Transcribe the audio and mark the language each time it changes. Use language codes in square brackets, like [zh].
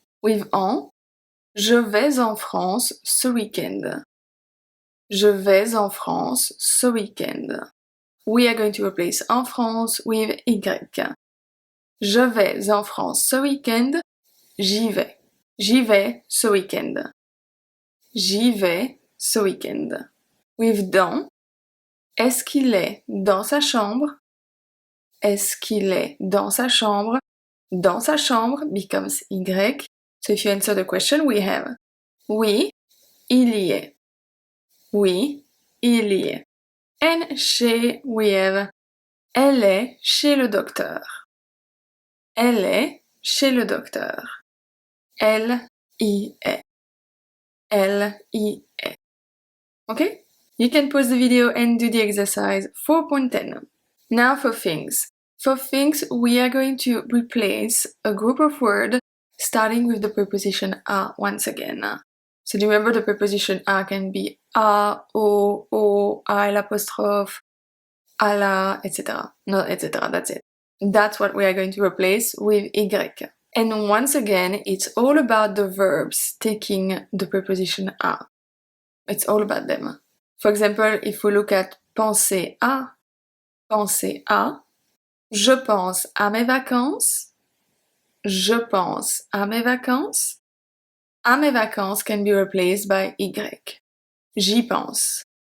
[en] With [fr] en, je vais en France ce week-end. Je vais en France ce week-end. [en] We are going to replace [fr] en France [en] with y. [fr] Je vais en France ce week-end. J'y vais. J'y vais ce week-end. J'y vais ce week-end. [en] With [fr] dans, est-ce qu'il est dans sa chambre? Est-ce qu'il est dans sa chambre? Dans sa chambre [en] becomes [fr] y. [en] So if you answer the question, we have [fr] oui, il y est. Oui, il y est. [en] And [fr] chez, [en] we have [fr] elle est chez le docteur. Elle est chez le docteur. Elle y est. Elle y est. Okay? [en] You can pause the video and do the exercise 4.10. Now for things. For things, we are going to replace a group of words starting with the preposition à once again. So do you remember the preposition à can be à, au, à l'apostrophe, à la, etc. Not etc. That's it. That's what we are going to replace with y. And once again, it's all about the verbs taking the preposition à. It's all about them. For example, if we look at [fr] penser à, je pense à mes vacances, je pense à mes vacances. À mes vacances [en] can be replaced by [fr] y. J'y pense.